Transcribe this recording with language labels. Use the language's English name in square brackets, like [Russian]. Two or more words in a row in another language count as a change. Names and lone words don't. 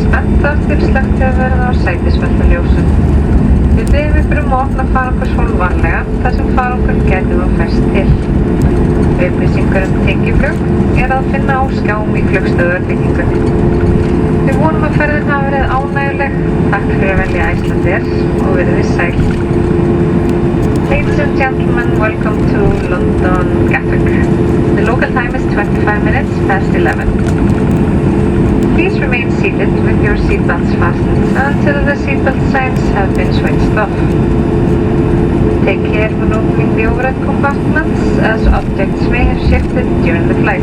[Icelandic] þar til slökkt hefur verið á sætisveltaljósum. Við biðjum ykkur að opna farangurshólf varlega þar sem farangurinn gæti þá fest til. Upplýsingar tengiflug að finna á skjám í flugstöðvarbyggingunni. Við vonum að ferðin hafi verið ánægjuleg. Takk fyrir að velja Icelandair og verið þið sæl. [English] Ladies and gentlemen, welcome to London Gatwick. The local time is 25 minutes past 11. Please remain seated with your seatbelts fastened until the seatbelt signs have been switched off. Take care when opening the overhead compartments as objects may have shifted during the flight.